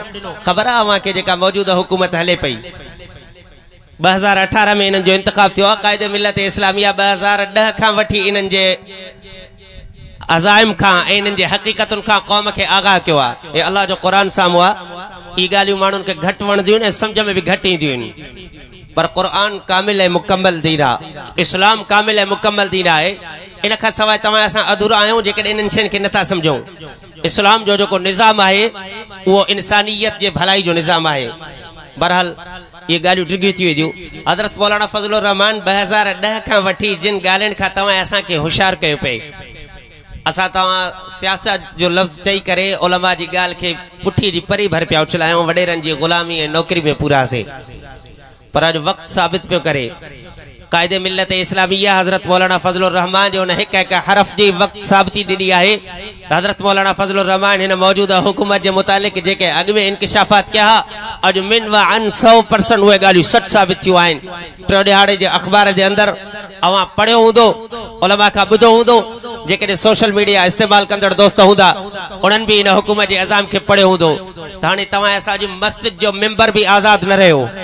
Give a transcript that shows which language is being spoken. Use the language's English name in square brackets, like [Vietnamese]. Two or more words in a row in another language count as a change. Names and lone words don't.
[Sindhi] ख़बर आहे अव्हां खे जेका मौजूदा हुकूमत हले पई 2018 में इन्हनि जो इंतख़ाब थियो आहे, क़ाइदे मिलत इस्लामिया 2010 खां वठी इन्हनि जे अज़ाइम खां ऐं इन्हनि जे हक़ीक़तुनि खां क़ौम खे आगाह कयो आहे। हे अल्लाह जो क़ुरान साम्हूं आहे। इहे ॻाल्हियूं माण्हुनि खे घटि वणंदियूं आहिनि ऐं सम्झ में बि घटि ईंदियूं आहिनि, पर क़ुरान कामिल ऐं मुकम्मल दीन आहे, इस्लाम कामिल ऐं मुकम्मल दीन आहे। इन खां सवाइ तव्हां असां अधूरा आहियूं जेकॾहिं इन्हनि शयुनि खे नथा सम्झूं। इस्लाम जो जो निज़ाम है वो इंसानियत जे भलाई जो निज़ाम है। बहरहाल ये गालियों डिगी थी वेंदियूं। हज़रत मौलाना फजलुर रहमान 2010 खां वठी जिन ॻाल्हियुनि खां तव्हां असांखे होशियार कयो पे, असां तव्हां सियासत जो लफ़्ज़ चई करे उलमा जी ॻाल्हि खे पुठी जी परी भर पिया उछलायूं, वॾेरनि जी ग़ुलामी ऐं नौकरी में पूरासीं। पर अॼु वक़्तु साबित पियो करे कायदे मिल्लत इस्लामिया हज़रत मौलाना फजलुर रहमान जो हिक हिक हरफ जी वक़्तु साबिती ॾिनी आहे त हज़रत मौलाना फजलुर रहमान हिन मौजूदा हुकूमत जे मुतालिक़ जेके अॻु में इंकिशाफ़ात कया अॼु मिन व अन 100% उहे ॻाल्हियूं सच साबित थियूं आहिनि। टियों ॾिहाड़े जे अख़बार जे अंदरि अवां पढ़ियो हूंदो, उलमा खां ॿुधो हूंदो, जेकॾहिं [English] social media [Sindhi] इस्तेमालु कंदड़ दोस्त हूंदा उन्हनि बि हिन हुकूमत जे अज़ाम खे पढ़ियो हूंदो त हाणे तव्हां असांजी मस्जिद जो मेंबर बि आज़ादु न रहियो।